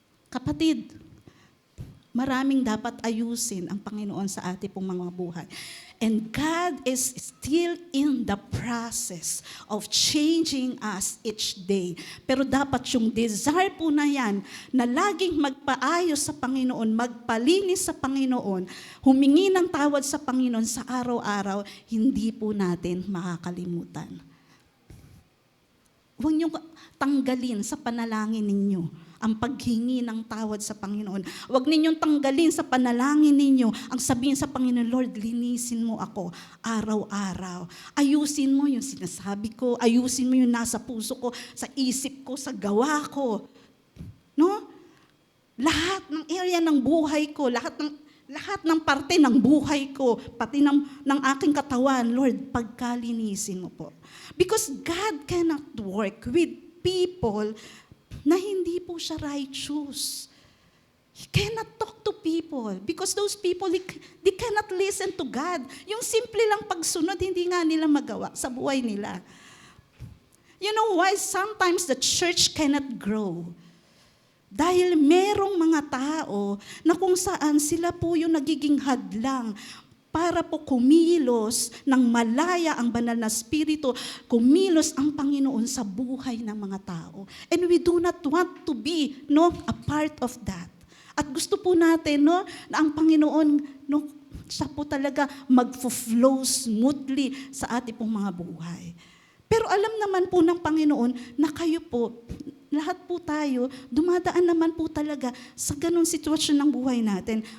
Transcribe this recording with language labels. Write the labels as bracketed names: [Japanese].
[Filipino] Kapatid, maraming dapat ayusin ang Panginoon sa ating pong mga buhay. [English] And God is still in the process of changing us each day. [Filipino] Pero dapat yung desire po na yan, na laging magpaayos sa Panginoon, magpalinis sa Panginoon, humingi ng tawad sa Panginoon sa araw-araw, hindi po natin makakalimutan. Huwag niyong tanggalin sa panalangin ninyo ang paghingi ng tawad sa Panginoon. Huwag ninyong tanggalin sa panalangin ninyo ang sabihin sa Panginoon, Lord, linisin mo ako araw-araw. Ayusin mo yung sinasabi ko, ayusin mo yung nasa puso ko, sa isip ko, sa gawa ko. No? Lahat ng area ng buhay ko, lahat ng parte ng buhay ko, pati ng aking katawan, Lord, pagkalinisin mo po. [English] Because God cannot work with people [Filipino] na hindi po siya [English] righteous. He cannot talk to people because those people, they cannot listen to God. [Filipino] Yung simple lang pagsunod, hindi nga nila magawa sa buhay nila. [English] You know why sometimes the church cannot grow? [Filipino] Dahil merong mga tao na kung saan sila po yung nagiging hadlang para po kumilos ng malaya ang banal na spirito, kumilos ang Panginoon sa buhay ng mga tao. [English] And we do not want to be a part of that. [Filipino] At gusto po natin na ang Panginoon, siya po talaga mag-flow smoothly sa ating pong mga buhay. Pero alam naman po ng Panginoon na kayo po, lahat po tayo, dumadaan naman po talaga sa ganung sitwasyon ng buhay natin.